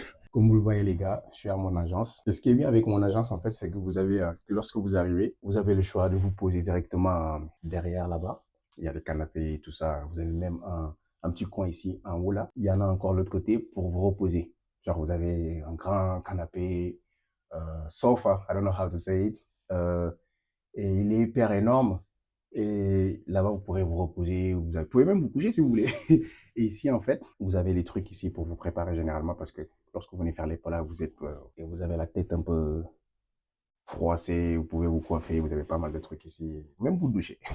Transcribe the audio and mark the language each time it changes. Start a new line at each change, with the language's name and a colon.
French: Comme vous le voyez, les gars, je suis à mon agence. Et ce qui est bien avec mon agence, en fait, c'est que lorsque vous arrivez, vous avez le choix de vous poser directement derrière là-bas. Il y a des canapés et tout ça. Vous avez même un petit coin ici, en haut là. Il y en a encore de l'autre côté pour vous reposer. Genre, vous avez un grand canapé, sofa,
English: I don't know how to say it.
French: Et il est hyper énorme. Et là-bas, vous pourrez vous reposer, pouvez même vous coucher si vous voulez. Et ici, en fait, vous avez les trucs ici pour vous préparer généralement parce que lorsque vous venez faire les plats, là, et vous avez la tête un peu froissée, vous pouvez vous coiffer, vous avez pas mal de trucs ici, même vous doucher.